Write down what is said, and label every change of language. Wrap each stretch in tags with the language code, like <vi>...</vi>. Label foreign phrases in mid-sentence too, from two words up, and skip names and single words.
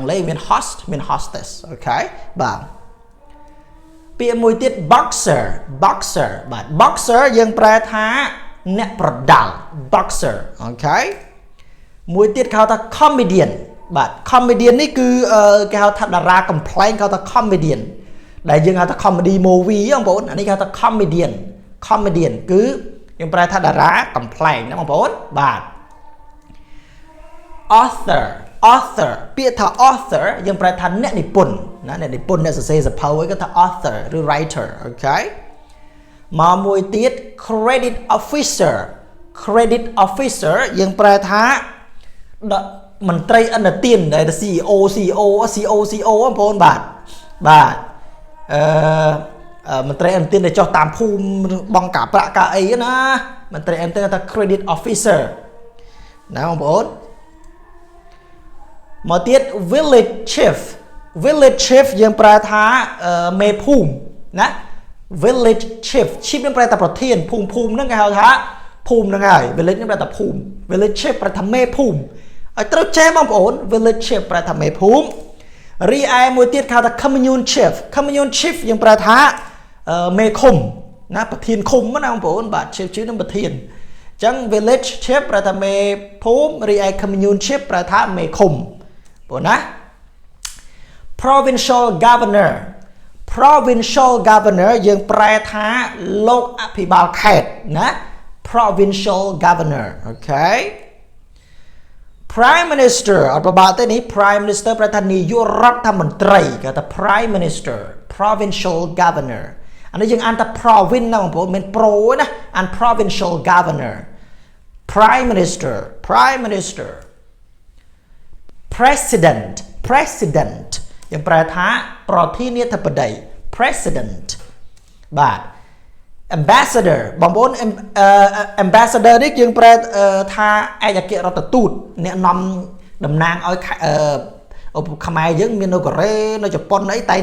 <km>គ្លេសមាន host មាន hostess អូខេបាទពាក្យមួយទៀត</km> <en>boxer boxer</en> <km>បាទ boxer យើងប្រែថាអ្នកប្រដាល់ boxer អូខេមួយទៀតគេហៅថា comedian បាទ comedian នេះគឺគេហៅថាតារាកំ pl ែងគេហៅថា comedian ដែលយើងហៅថា</km> <en>comedy movie</en> <km>បងប្អូនអានេះគេហៅថា</km> <en>comedian comedian</en> <km>គឺយើងប្រែថាតារាកំ pl ែងណាបងប្អូនបាទ</km> <en>author author</en> <km>ពាក្យថា author យើងប្រែថាអ្នកនិពន្ធណាអ្នកនិពន្ធអ្នកសរសេរសភៅគេថា author ឬ writer អូខេមកមួយទៀត</km> <en>credit officer credit officer</en> <km>យើងប្រែថាមន្ត្រីឥណទានដែល</km> <en>CEO CEO CO CO</en> <km>បងប្អូនបាទបាទ មន្ត្រីឥណទានដែលចុះតាមភូមិបង់ការប្រាក់ការអីណាមន្ត្រីឥណទានគេថា</km> <en>credit officer</en> <km>ណាបងប្អូនមកទៀត</km> <en>village chief village chief</en> <km>យើងប្រើថាមេ ភូមិណា</km> <en>village chief chief</en> <km>នឹងប្រែថាប្រធានភូមិហ្នឹងគេហៅថាភូមិហ្នឹងហើយ village នឹងប្រែថាភូមិ</km> <en>village chief</en> <km>ប្រែ ថាមេភូមិឲ្យត្រូវចេះបងប្អូន</km> <en>village chief</en> <km>ប្រែថាមេភូមិរីឯមួយទៀតគេហៅថា</km> <en>commune chief commune chief</en> <km>យើងប្រែថាមេឃុំណាប្រធានឃុំណាបងប្អូនបាទ chief នឹងប្រធានអញ្ចឹង</km> <en>village chief</en> <km>ប្រែថាមេភូមិរីឯ</km> <en>commune chief</en> <km>ប្រែថាមេឃុំបងណា</km> <en>provincial governor provincial governor</en> <km>យើងប្រែថាលោកអភិបាលខេត្តណា</km> <en>provincial governor</en> <km>អូខេ</km> <en>prime minister</en> <km>អត់ប្របាក់ទេនេះ</km> <en>prime minister</en> <km>ប្រែថានាយករដ្ឋមន្ត្រីគេថា</km> <en>prime minister provincial governor</en> <km>អានេះយើងអានថា province ណាបងប្អូនមិន pro ណាអាន</km> <en>provincial governor prime minister prime minister president president</en> <km>យើងប្រែថាប្រ ធានាធិបតី president បាទ ambassador បងប្អូន ambassador នេះយើងប្រែថាឯកអគ្គរដ្ឋទូតអ្នកនាំតំណាងឲ្យខ្មែរយើងមាននៅកូរ៉េនៅជប៉ុនអីតែ</km>